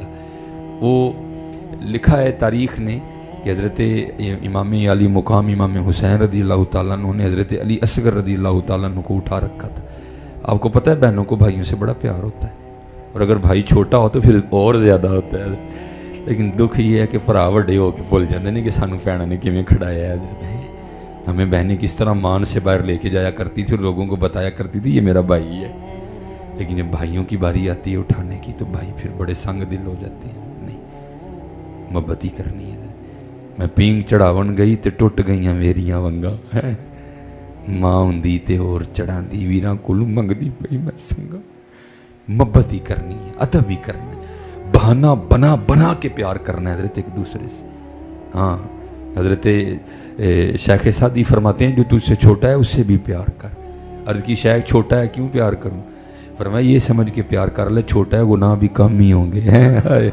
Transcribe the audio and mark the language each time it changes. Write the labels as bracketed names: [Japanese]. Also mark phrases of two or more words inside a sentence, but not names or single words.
[Urdu] وہ لکھا ہے تاریخ نے کہ حضرت امام علی مقام امام حسین رضی اللہ تعالیٰ عنہ نے حضرت علی اصغر رضی اللہ تعالیٰ عنہ کو اٹھا رکھا تھا. آپ کو پتہ ہے بہنوں کو بھائیوں سے بڑا پیار ہوتا ہے, اور اگر بھائی چھوٹا ہو تو پھر اور زیادہ ہوتا ہے. لیکن دکھ یہ ہے کہ [Punjabi] بھرا وڈے ہو کے [Urdu] بھول جاتے ہیں کہ [Punjabi] سانو بھیناں نے کیویں کھڑایا ہے. [Urdu] ہمیں بہنیں کس طرح مان سے باہر لے کے جایا کرتی تھی اور لوگوں کو بتایا کرتی تھی یہ میرا بھائی ہے. لیکن جب بھائیوں کی باری آتی ہے اٹھانے کی تو بھائی پھر بڑے سنگ دل ہو جاتے ہیں. نہیں, محبت ہی کرنی ہے. [Punjabi] میں پینگ چڑھاون گئی تے ٹوٹ گئیاں میریاں ونگاں, ماں ہوندی تے اور چڑھاندی ویراں کولوں منگدی پئی میں سنگا. [Urdu] محبت ہی کرنی ہے, ادب ہی کرنا ہے, بہانہ بنا بنا کے پیار کرنا ہے حضرت ایک دوسرے سے. ہاں حضرت شیخ سعدی فرماتے ہیں جو تجھ سے چھوٹا ہے اس سے بھی پیار کر. عرض کی شیخ چھوٹا ہے کیوں پیار کروں؟ فرمایا یہ سمجھ کے پیار کر لے چھوٹا ہے گناہ بھی کم ہی ہوں گے.